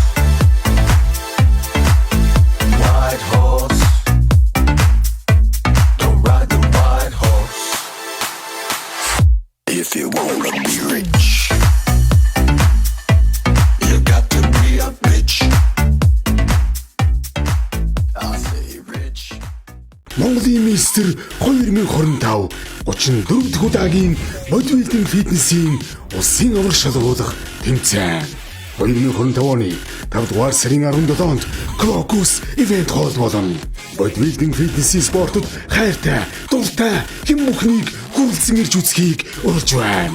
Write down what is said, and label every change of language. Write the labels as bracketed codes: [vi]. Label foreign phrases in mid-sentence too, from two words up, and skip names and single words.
[en] White horse, don't ride the white horse. If you wanna be rich, you got to be a bitch. I say rich. [mn] Монголын мистер 2025 34 дахь удаагийн бодибилдинг фитнесийн улсын аврах шалгуулах тэмцээн 2025 оны 5 дугаар сарын 17-нд Крокус ивент холд болно. Бодибилдинг фитнесийн спортод хайртай, дуртай хэн бүхнийг хүрэлцэн ирж үзхийг урьж байна.